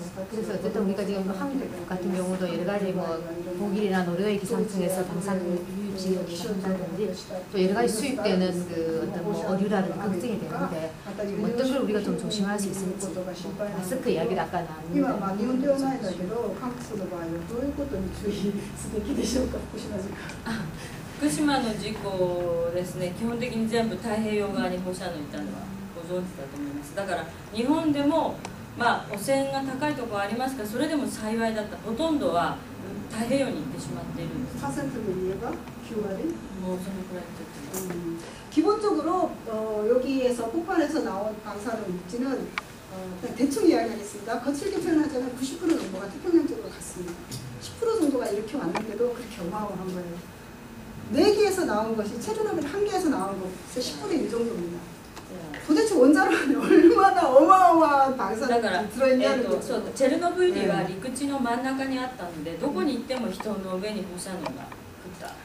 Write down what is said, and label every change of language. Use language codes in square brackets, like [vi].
[ko] 그래서 어쨌든 우리가 지금 한국 같은 경우도 여러 가지 뭐 독일이나 노르웨이 기상청에서 방사능 유지역이 한다든지 또 여러 가지 수입되는 그 어떤 뭐 어류라든지 걱정이 되는데 어떤 걸 우리가 좀 조심할 수 있을지 마스크 이야기를 아까 나왔는데 [ja] 今日本ではないだけど韓国の場合はどういうことに注意すべきでしょうか。福島事故。福島の事故ですね、基本的に全部太平洋側に放射能いたのはご存知だと思います。だから日本でもまあ汚染が高いところありますが、それでも幸いだった。ほとんどは太平洋に行ってしまっているんです。 %で言えば9割? 뭐そのくらいちょっと [ko] 기본적으로 여기에서 폭발해서 나온 방사능 물질은 대충 이야기하겠습니다. 거칠게 표현하자면 90% 정도가 태평양 쪽으로 갔습니다. 10% 정도가 이렇게 왔는데도 그렇게 어마어마한 거예요. 4개에서 나온 것이 체르노빌 1개에서 나온 것이 10분의 1 정도입니다. 도대체 원자로 안에 얼마나 어마어마한 방사능이 들어있냐는 거죠. [ja] チェルノブイリは陸地の真ん中にあったので、どこに行っても人の上に放射能が降った。